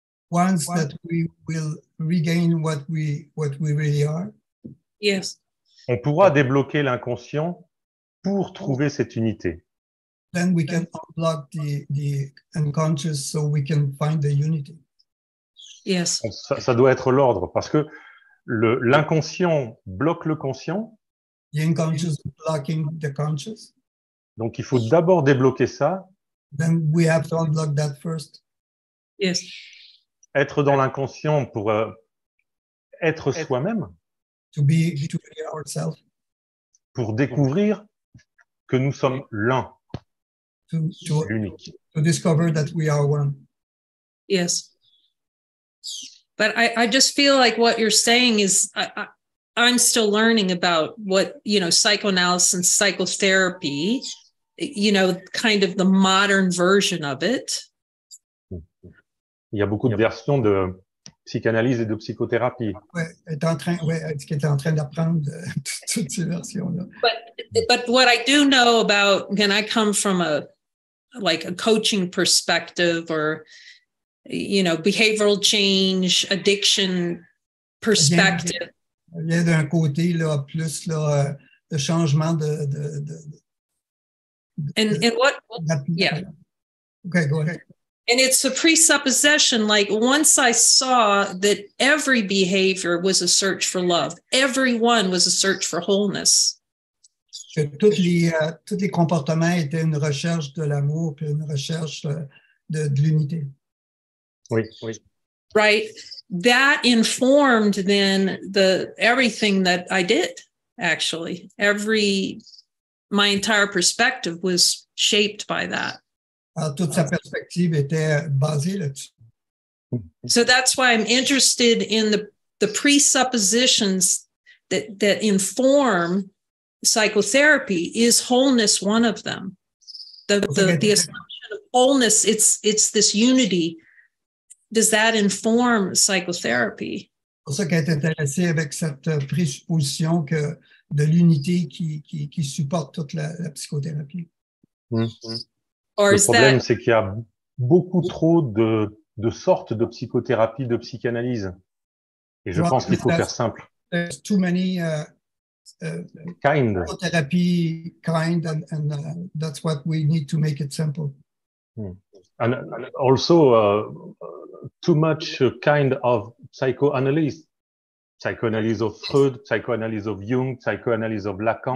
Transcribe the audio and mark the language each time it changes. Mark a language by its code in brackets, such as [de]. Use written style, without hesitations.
[en] Once that we will regain what we really are. Yes. [fr] On pourra débloquer l'inconscient pour trouver cette unité. [en] Then we can unblock the unconscious so we can find the unity. Yes. [fr] Ça doit être l'ordre, parce que l'inconscient bloque le conscient. [en] The unconscious blocking the conscious. [fr] Donc, il faut d'abord débloquer ça. [en] Then we have to unblock that first. Yes. [fr] Être dans l'inconscient pour être soi-même, [en] To be ourselves. [fr] pour découvrir que nous sommes l'un, l'unique. [en] To discover that we are one. Yes. But I just feel like what you're saying is I'm still learning about what, psychoanalysis and psychotherapy, kind of the modern version of it. [fr] Il y a beaucoup de versions de psychanalyse et de psychothérapie. Ouais, elle était en train d'apprendre toutes ces versions-là. [en] But what I do know about, again, I come from a coaching perspective or, behavioral change, addiction perspective. [fr] Il vient d'un côté, là, plus, là, de changement [en] And what, yeah. Okay, go ahead. And it's a presupposition, like once I saw that every behavior was a search for love, everyone was a search for wholeness. [fr] Que tous les comportements étaient une recherche de l'amour puis une recherche de l'unité. Oui, oui. [en] Right. That informed then everything that I did, actually. My entire perspective was shaped by that. [fr] Alors, toute sa perspective était basée là-dessus. [en] So that's why I'm interested in the presuppositions that inform psychotherapy. Is wholeness one of them? The assumption of wholeness, it's this unity. Does that inform psychotherapy? [fr] C'est pour ça qu'elle est intéressée avec cette présupposition de l'unité qui supporte toute la psychothérapie. Le problème, c'est qu'il y a beaucoup trop de sortes de psychothérapie, de psychanalyse. Et je pense qu'il faut faire simple. [en] There's too many psychotherapy kind, and that's what we need to make it simple. And also too much kind of psychoanalysis. Psychoanalysis of Freud, psychoanalysis of Jung, psychoanalysis of Lacan.